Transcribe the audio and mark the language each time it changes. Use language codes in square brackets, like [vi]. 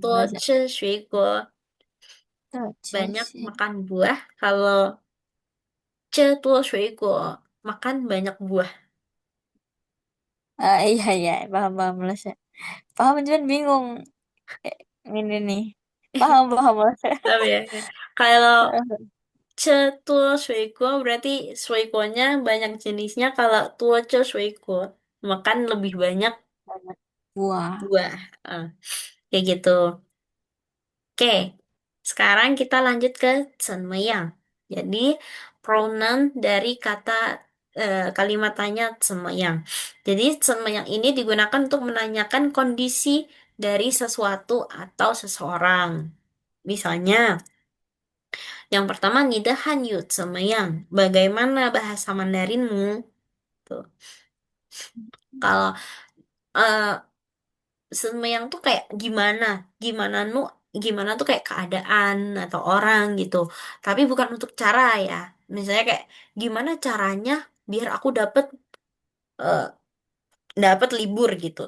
[zh] 多吃水果 [id] banyak Shake. makan buah. Kalau [zh] 吃多水果 [id] makan banyak buah. Iya, iya, paham, paham lah, Syah. Paham, cuman bingung. Eh, ini nih. Paham, paham lah, Syah. Tapi ya, kalau [zh] 吃多水果 [id] berarti 水果nya banyak jenisnya. Kalau [zh] 多吃水果 [id] makan lebih banyak Banyak buah. buah. Ah, kayak gitu. Oke, Sekarang kita lanjut ke 怎么样. Jadi pronoun dari kata kalimat tanya 怎么样. Jadi 怎么样ini digunakan untuk menanyakan kondisi dari sesuatu atau seseorang. [zh] Misalnya, yang pertama, 你的汉语怎么样? [id] Bagaimana bahasa Mandarinmu? Tuh. Kalau eh semeyang tuh kayak gimana, gimana nu, gimana tuh kayak keadaan atau orang gitu. Tapi bukan untuk cara ya. Misalnya kayak gimana caranya biar aku eh, dapat libur gitu.